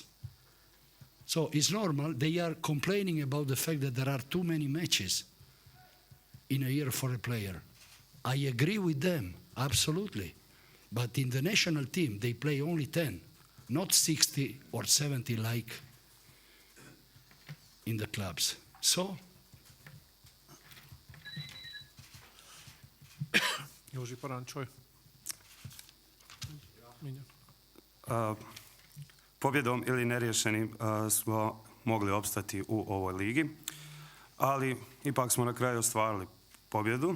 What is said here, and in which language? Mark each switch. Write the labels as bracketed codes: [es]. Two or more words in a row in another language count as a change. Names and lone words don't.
[en] So it's normal, they are complaining about the fact that there are too many matches in a year for a player. I agree with them, absolutely. But in the national team, they play only 10, not 60 or 70 like in the clubs. So, [hu] Joži, parancsolj. [hr] Pobjedom ili neriješenim smo mogli opstati u ovoj ligi, ali ipak smo na kraju ostvarili pobjedu.